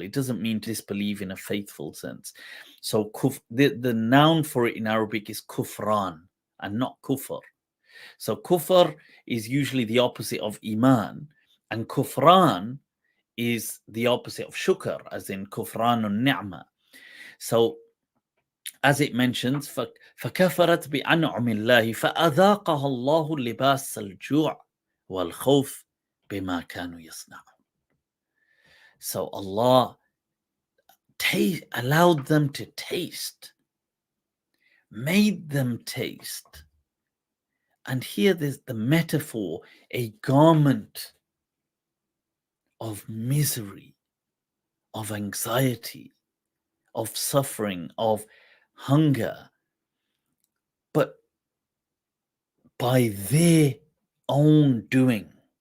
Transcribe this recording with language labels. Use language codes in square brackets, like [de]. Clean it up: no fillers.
[en] It doesn't mean to disbelieve in a faithful sense. So the noun for it in Arabic is kufran and not kufr. So kufr is usually the opposite of iman, and kufran is the opposite of shukr, as in kufranun ni'mah. [ar] So as it mentions, فَكَفَرَتْ بِأَنْعُمِ اللَّهِ فَأَذَاقَهَا اللَّهُ لِبَاسَ الْجُوعِ وَالْخَوْفِ بِمَا كَانُوا يَصْنَعُونَ. [en] So Allah allowed them to taste, made them taste. And here there's the metaphor, a garment of misery, of anxiety, of suffering, of hunger, but by their own doing.